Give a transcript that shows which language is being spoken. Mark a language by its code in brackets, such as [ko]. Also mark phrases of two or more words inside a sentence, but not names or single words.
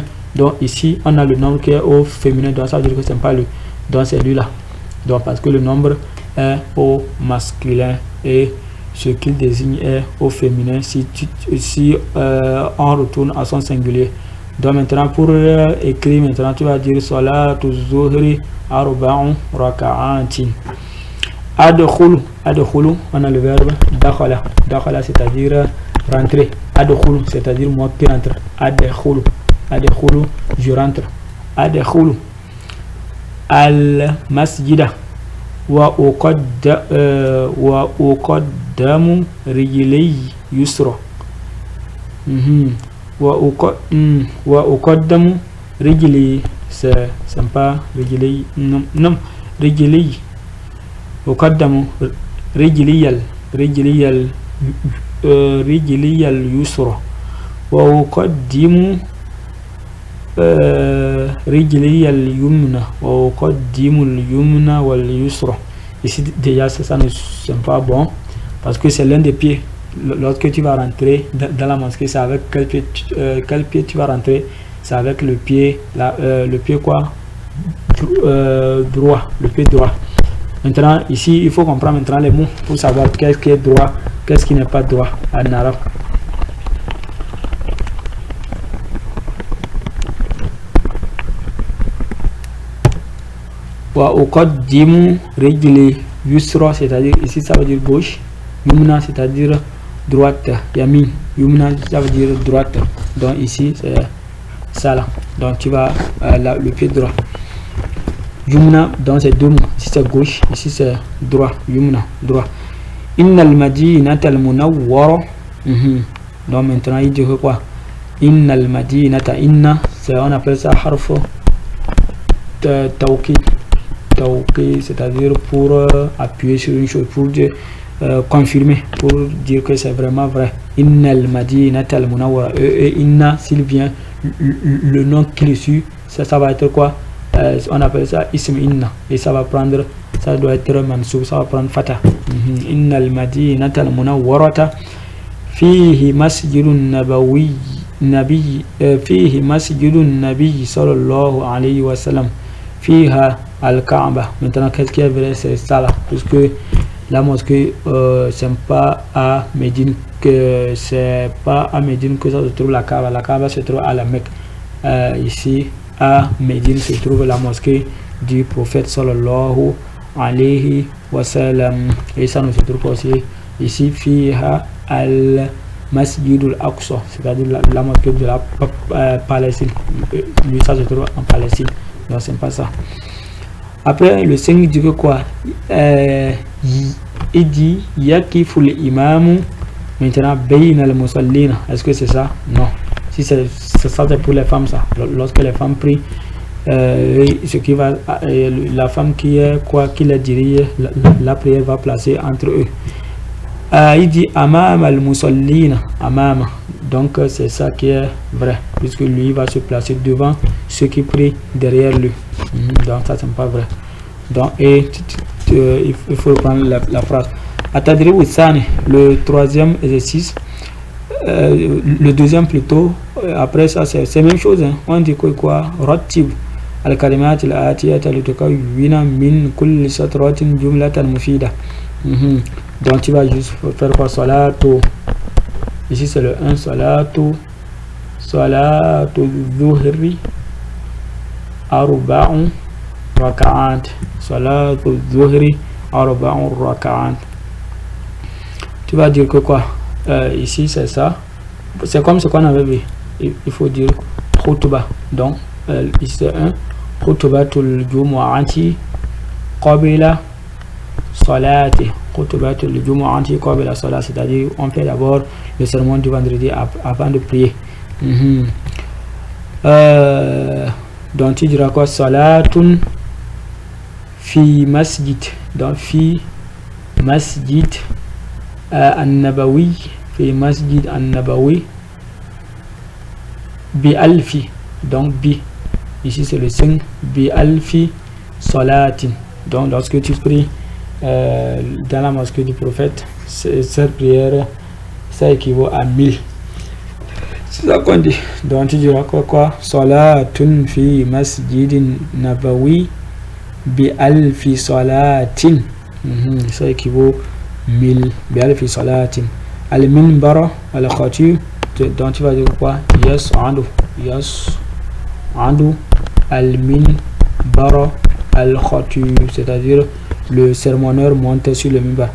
[fr] Donc ici on a le nombre qui est au féminin, donc ça veut dire que c'est pas lui, donc c'est lui là. Donc parce que le nombre est au masculin et ce qu'il désigne est au féminin si on retourne à son singulier. Donc maintenant pour écrire, maintenant tu vas dire [ar] صلاة ظهر أربع ركعات. [fr] Adkhulu, on a le verbe dakhala, c'est-à-dire rentrer. Adkhulu, c'est-à-dire moi qui rentre. Adkhulu, je rentre. [ar] أدخل المسجد وأقدم رجلي يسرى. وأقدم رجلي, [fr] c'est pas rijli, non rijli. [ar] أقدم رجلي اليسرى وأقدم رجلي اليمنى وأقدم اليمنى واليسرى. [fr] Ici déjà ça ne c'est pas bon parce que c'est l'un des pieds. Lorsque tu vas rentrer dans la mosquée, c'est avec quel pied tu vas rentrer? C'est avec le pied le pied quoi, droit, le pied droit. Maintenant ici il faut comprendre maintenant les mots pour savoir qu'est-ce qui est droit, qu'est-ce qui n'est pas droit en arabe. [ar] وأقدم رجلي يسرى, [fr] c'est-à-dire ici ça veut dire gauche, yumna c'est-à-dire droite, yamin, yumna ça veut dire droite. Donc ici c'est ça là, donc tu vas le pied droit. Yumna, donc c'est deux mots, ici c'est gauche, ici c'est droit, yumna, droit. [ar] إن المدينة المنورة. [fr] Donc maintenant il dit quoi? [ar] إن المدينة, [fr] inna c'est, on appelle ça [ar] حرف توكيد, [fr] c'est-à-dire pour appuyer sur une chose, pour dire, confirmer, pour dire que c'est vraiment vrai. [ar] إن المدينة المنورة, [fr] inna s'il vient le nom qui le suit, ça va être quoi? On appelle ça [ar] اسم إن, [fr] et ça va prendre, ça doit être mansoub, ça va prendre fata. [ar] إن المدينة المنورة فيه مسجد النبوي فيه مسجد النبي صلى الله عليه وسلم فيها الكعبة. [fr] Maintenant qu'est-ce qui est vrai, c'est ça là, puisque la mosquée c'est pas à Médine que se trouve la Kaaba. La Kaaba se trouve à la Mecque. Ici à Médine se trouve la mosquée du prophète [ar] صلى الله عليه وسلم, [fr] et ça nous se trouve aussi ici [ar] فيها المسجد الأقصى, [fr] c'est-à-dire la mosquée de la Palestine. Lui ça se trouve en Palestine, donc c'est pas ça. Après le 5 dit que quoi, il dit [ar] يقف الإمام [fr] maintenant [ar] بين المصلين. [fr] Est-ce que c'est ça? Non. Si c'est ça, c'est pour les femmes ça. Lorsque les femmes prient, ce qui va, la femme qui est quoi, qui les dirige, la prière va placer entre eux. Il dit [ar] أمام المصلين، أمام. [fr] Donc c'est ça qui est vrai, puisque lui va se placer devant ceux qui prient derrière lui. Donc ça c'est pas vrai. Donc il faut prendre la phrase. [ar] التدريب الثاني, [fr] le troisième exercice, le deuxième plutôt. Après ça c'est la même chose, hein. On dit quoi? [ar] رتب الكلمات الآتية لتكون من كل سطر جملة مفيدة. [fr] Donc tu vas juste faire quoi? Salatu. Ici c'est le 1, [ar] صلاة صلاة ظهر أربع ركعات. صلاة ظهر أربع ركعات. [fr] Tu vas dire que quoi? Ici c'est ça. C'est comme ce qu'on avait vu. Il faut dire khutba. Donc ici c'est un [ar] خطبة الجمعة قبل الصلاة. خطبة الجمعة قبل الصلاة, [fr] c'est-à-dire on fait d'abord le sermon du vendredi avant de prier. Donc tu diras quoi? [ar] صلاة في مسجد. Donc في مسجد النبوي، في مسجد النبوي بألف. [fr] Donc bi, ici c'est le signe [ar] بألف صلاة. [fr] Donc lorsque tu pries dans la mosquée du prophète, cette prière ça équivaut à 1000. C'est ça qu'on dit. Donc tu diras quoi? [ar] صلاة في مسجد النبوي بألف صلاة. [fr] Ça équivaut 1000. [ar] بألف صلاة. المنبر الخطيب. [fr] Donc tu vas dire quoi? [ar] يصعد المنبر الخطيب, [fr] c'est-à-dire le sermonneur monte sur le minbar.